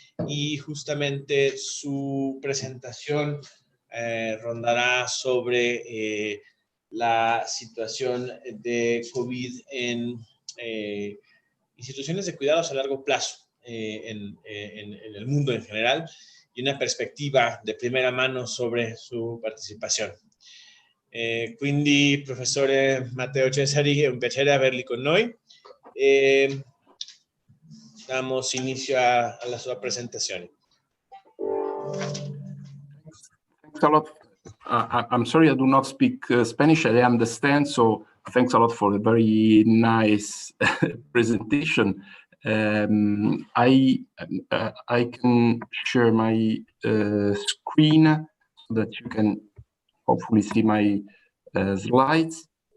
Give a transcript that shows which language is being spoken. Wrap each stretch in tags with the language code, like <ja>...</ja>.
<es>Y justamente su presentación rondará sobre la situación de COVID en instituciones de cuidados a largo plazo en el mundo en general y una perspectiva de primera mano sobre su partecipazione.</es> <it>Quindi, professore Matteo Cesari, è un piacere averli con noi.</it> <es>Damos inicio</es> <it>alla sua presentazione.</it> <en>Thanks a lot. I'm sorry I do not speak Spanish. I understand, so thanks a lot for the very nice presentation. I can share my screen so that you can hopefully see my slides.</en>